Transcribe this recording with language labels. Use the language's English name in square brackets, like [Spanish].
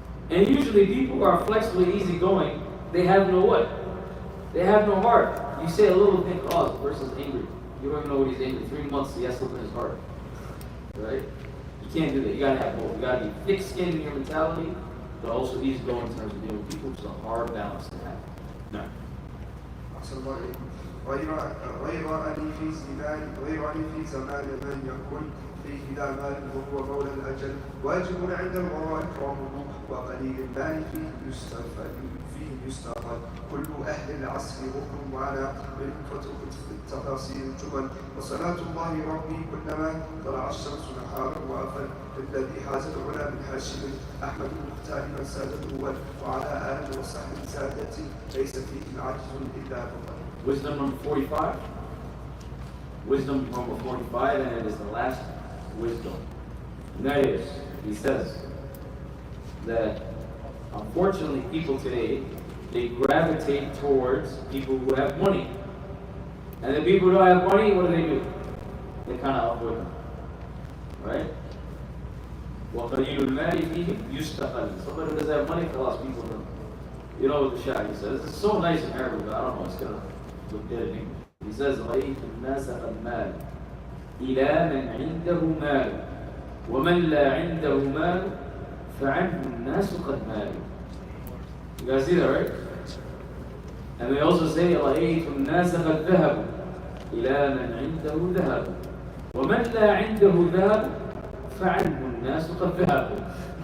[English] And usually people who are flexible and easygoing, they have no what? They have no heart. You say a little thing, oh, this person's angry. You don't even know what he's angry. 3 months, he has to look in his heart. Right? You can't do that. You gotta have both. You gotta be thick-skinned in your mentality, but also easygoing in terms of dealing with people, which is a hard balance to have. No. [Arabic] أحسن الله إليكم. غير أني في زمان من يكون فيه لا مال وهو مولى الأجل واجب عند الوراء إكرامه وقليل المال فيه يستفاد كل أهل العصر غر معنا بالفتوح التفاصيل الجمل وصلاة الله ربي كلما طلع الشمس نهارا وأفل الذي حاز العلا من هاشم أحمد المختار من سادة الأول وعلى آله وصحبه سادتي ليس فيه عاجز إلا بطل. [English] Wisdom number 45. Wisdom number 45, and it is the last wisdom. And that is, he says that unfortunately people today, they gravitate towards people who have money. And the people who don't have money, what do? They kind of avoid them. Right? [Arabic] وَقَلِيلُ الْمَالِ فِيهِمْ يُسْتَقَلْ. [English] Somebody who doesn't have money, خلاص, people don't. You know what the Sheikh says? It's so nice in Arabic, but I don't know, it's going to look good in English. He says, [Arabic] رَأَيْتُ النَّاسَ قَدْ مَالُ إِلَى مَنْ عِنْدَهُ مَالُ وَمَنْ لَا عِنْدَهُ مَالُ فَعَنْهُ النَّاسُ قَدْ مَالُ. [English] You guys see that, right? And they also say, [Arabic] رَأَيْتُ النَّاسَ قَدْ ذَهَبُوا إِلَى مَنْ عِنْدَهُ ذَهَبُ وَمَنْ لَا عِنْدَهُ ذَهَبُ فَعَنْهُ النَّاسُ قَدْ ذَهَبُوا.